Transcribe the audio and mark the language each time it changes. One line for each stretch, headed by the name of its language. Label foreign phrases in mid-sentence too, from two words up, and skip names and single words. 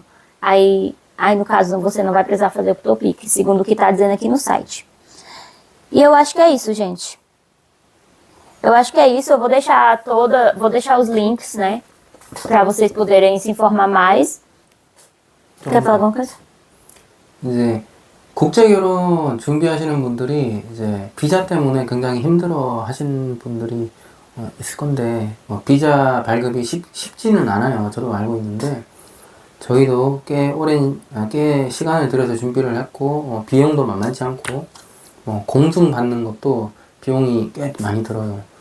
Portuguese: Aí no caso, você não vai precisar fazer o TOPIK, segundo o que está dizendo aqui no site. E eu acho que é isso, gente. Eu acho que é isso. Eu vou deixar os links, né, para vocês poderem se informar mais. Quer falar alguma coisa?
Korean: 이제 국제결혼 준비하시는 분들이 이제 비자 때문에 굉장히 힘들어 하시는 분들이 있을 건데 비자 발급이 쉽지는 않아요. 저도 알고 있는데 저희도 꽤 시간을 들여서 준비를 했고 비용도 만만치 않고 공증 받는 것도 비용이 꽤 많이 들어요.